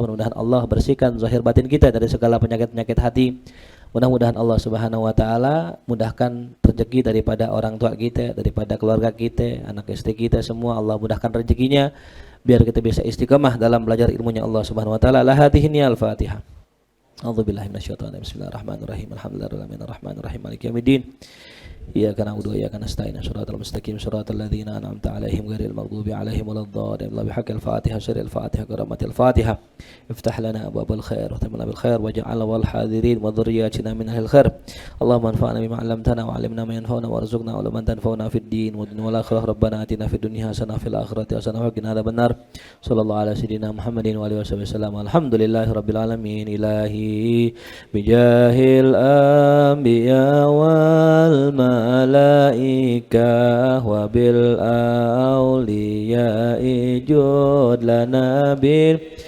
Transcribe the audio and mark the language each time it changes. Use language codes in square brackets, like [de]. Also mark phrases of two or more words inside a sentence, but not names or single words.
[id] Mudah-mudahan Allah bersihkan zahir batin kita dari segala penyakit-penyakit hati. Mudah-mudahan Allah [ar] سبحانه وتعالى [id] mudahkan rezeki daripada orang tua kita, daripada keluarga kita, anak istri kita semua. Allah mudahkan rezekinya biar kita bisa istiqamah dalam belajar ilmunya Allah [ar] سبحانه وتعالى. لهذه الفاتحة. أعوذ بالله من الشيطان الرجيم. بسم الله الرحمن الرحيم. الحمد لله رب العالمين. مالك يوم الدين. إياك نعبد وإياك نستعين. الصراط المستقيم. صراط الذين أنعمت عليهم غير المغضوب عليهم ولا الضالين. بحق الفاتحة، سر الفاتحة، كرامة الفاتحة. افتح لنا أبواب الخير وتمنا بالخير واجعل والحاضرين وذريتنا من أهل الخير. اللهم انفعنا بما علمتنا وعلمنا ما ينفعنا وارزقنا علما تنفعنا في الدين والدنيا والآخرة. ربنا آتنا في الدنيا حسنة في الآخرة حسنة وقنا عذاب النار. صلى الله على سيدنا محمد وعلى آله وسلم. الحمد لله رب العالمين. إلهي بجاه الأنبياء والملائكة وبالأولياء جد لنا بال